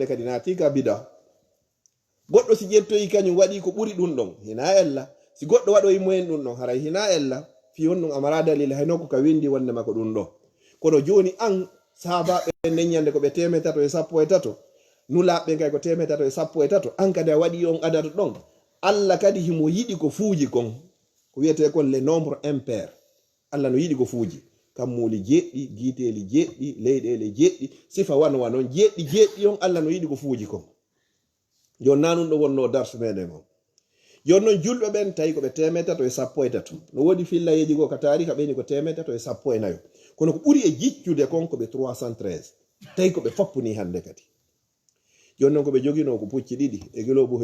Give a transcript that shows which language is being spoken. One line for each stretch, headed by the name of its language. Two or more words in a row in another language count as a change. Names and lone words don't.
Fula: kadi naati ka bida goɗɗo si ƴettoyi kañum waɗi ko ɓuri ɗum ɗon hina ella si goɗɗo waɗoyi moyen ɗum ɗon haray hina ella fi honɗum amara dalil hayno ko ka windi wonde makko ɗum ɗo kono joni an sahabaɓe neññande ko ɓe 313 nulaɓe kay ko 313 an kadi a waɗi on adata ɗon Allah kadi himo yiɗi ko fuuji kon ko wiyete kon
French: le nombre impair
Fula: Allah no yiɗi ko fuuji kammuli jeɗɗi guiteli jeɗɗi leyɗele jeɗɗi sifa wanwa noon jeɗɗi on Allah no yiɗi ko fuuji kon joni nanum ɗo wonno darsu meɗen on joni noon julɓe ɓen tawi koɓe 313 no woodi fillayeji go ka tariha ɓeni ko 314 kono ko ɓuri e jiccude kon koɓe 313 tawi koɓe foppuni hande kadi joni noon koɓe jogino ko pucci ɗiɗi e gelobo